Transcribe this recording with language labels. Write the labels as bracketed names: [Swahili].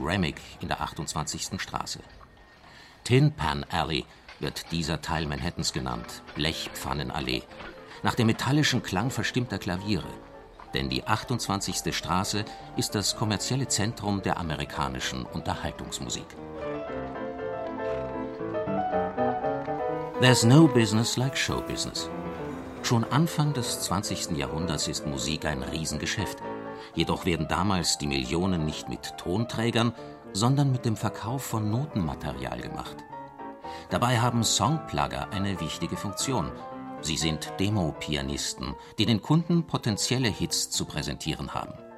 [German] Remick in der 28. Straße. Tin Pan Alley wird dieser Teil Manhattans genannt, Blechpfannenallee, nach dem metallischen Klang verstimmter Klaviere. Denn die 28. Straße ist das kommerzielle Zentrum der amerikanischen Unterhaltungsmusik. [English] There's no business like show business. [German] Schon Anfang des 20. Jahrhunderts ist Musik ein Riesengeschäft. Jedoch werden damals die Millionen nicht mit Tonträgern, sondern mit dem Verkauf von Notenmaterial gemacht. Dabei haben Songplugger eine wichtige Funktion. Sie sind Demo-Pianisten, die den Kunden potenzielle Hits zu präsentieren haben.